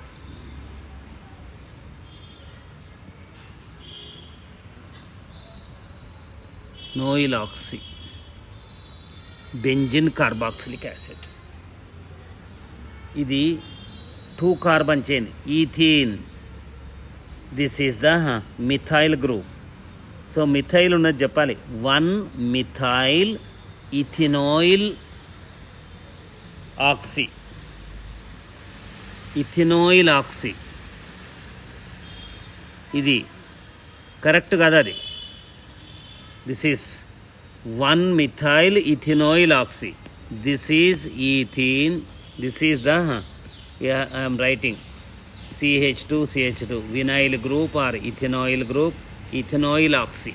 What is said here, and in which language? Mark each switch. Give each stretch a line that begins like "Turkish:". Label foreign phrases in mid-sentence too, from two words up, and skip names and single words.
English: Noyl oxy. Benzene carboxylic acid. ఇది 2 carbon chain ethene. This is the methyl group. So methyl
Telugu: ఉన్నది చెప్పాలి.
English: 1-methyl ethenoyl oxy. ethenoyl oxy.
Telugu: ఇది కరెక్ట్ కదా అది.
English: This is 1-methyl ethenoyl oxy. This is ethene. This is the I am writing CH2 vinyl group or ethenoyl group, ethenoyl oxy.